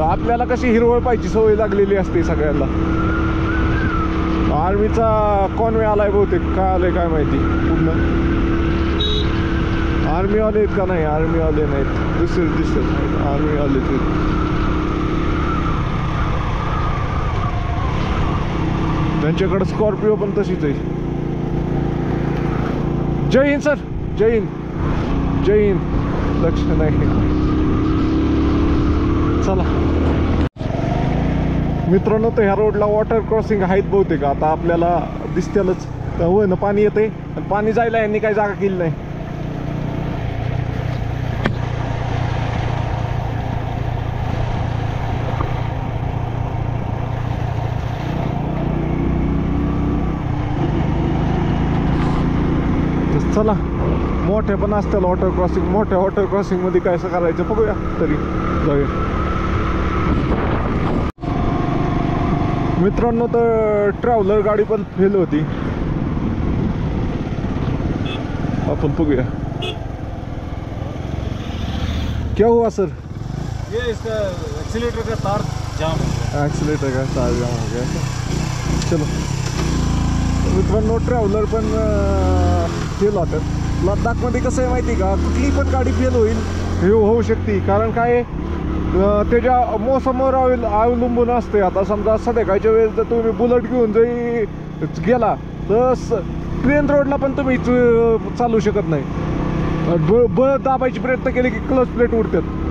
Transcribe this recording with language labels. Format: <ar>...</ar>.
<mr>आपल्याला कशी हिरवळ पाहिजे सवय लागलेली असते सगळ्यांना। आर्मीचा कॉन्वे आलाय बहुतेक, काय आलंय काय माहिती पूर्ण। आर्मीवाले आहेत का? नाही आर्मीवाले नाहीत, दिसत आर्मीवाले ते। त्यांच्याकडे स्कॉर्पिओ पण तशीच आहे। जय हिंद सर, जय हिंद जय हिंद। लक्ष नाही चला मित्रांनो, तर ह्या रोडला वॉटर क्रॉसिंग आहेत बहुतेक, आता आपल्याला दिसतेलच। होय ना पाणी येते, पाणी जायला यांनी काही जागा केली नाही। चला मोठे पण असतील वॉटर क्रॉसिंग, मोठ्या वॉटर क्रॉसिंग मध्ये काय असं करायचं बघूया, तरी जाऊया। मित्रांनो तर ट्रॅव्हलर गाडी पण फेल होती, अपन बघूया</mr> <hi>क्या हुआ सर? ये इसका एक्सीलेटर का तार जाम हो गया। एक्सीलेटर का तार जाम हो गया।</hi> <mr>चलो मित्रांनो ट्रॅव्हलर पण फेल होतात। लद्दाखमध्ये कसं आहे माहिती का, कुठली पण गाडी फेल होईल हे होऊ शकते, कारण काय त्याच्या मोसमावर अवलंबून असते। आता समजा संध्याकाळच्या वेळेस जर तुम्ही बुलेट घेऊन जरी गेला तर प्लेन रोडला पण तुम्ही चालू शकत नाही, बळ दाबायची प्रयत्न केले की क्लच प्लेट उडतात।</mr>